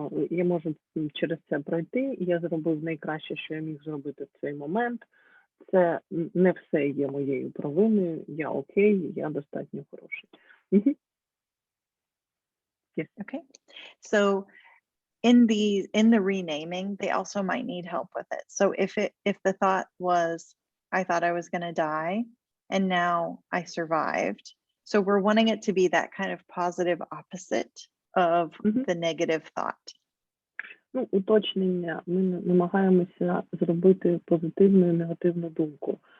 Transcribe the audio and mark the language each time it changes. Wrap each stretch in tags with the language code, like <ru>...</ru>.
<uk>Я можу через це пройти, і я зробив найкраще, що я міг зробити в цей момент. Це не все є моєю провиною, я окей, я достатньо хороший.</uk> <en>Yes. Okay. So in the renaming, they also might need help with it. So if the thought was, I thought I was going to die, and now I survived. So we're wanting it to be that kind of positive opposite of the negative thought.</en> <uk>Уточнення. Ми намагаємося зробити позитивну і негативну думку.</uk>